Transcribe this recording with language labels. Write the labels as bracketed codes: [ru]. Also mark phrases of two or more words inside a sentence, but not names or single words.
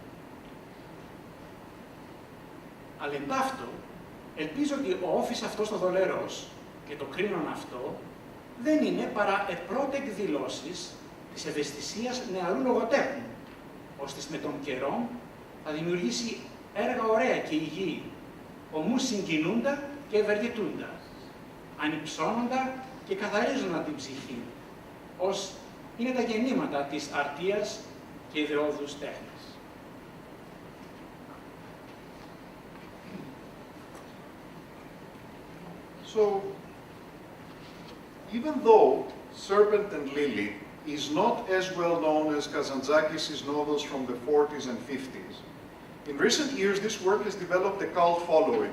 [el] Αλλά εν ταύτο, ελπίζω ότι ο όφης αυτός το δολερός και το κρίνον αυτό δεν είναι παρά επρότε εκδηλώσεις της ευαισθησίας νεαρού λογοτέχνου, ώστε με τον καιρό θα δημιουργήσει έργα ωραία και υγιή, ομούς συγκινούντα και ευεργετούντα, ανυψώνοντα και καθαρίζοντα την ψυχή, ως είναι τα γεννήματα της αρτείας και ιδεώδους τέχνης. [en] So, even though Serpent and Lily is not as well known as Kazantzakis' novels from the 40s and 50s, in recent years this work has developed a cult following.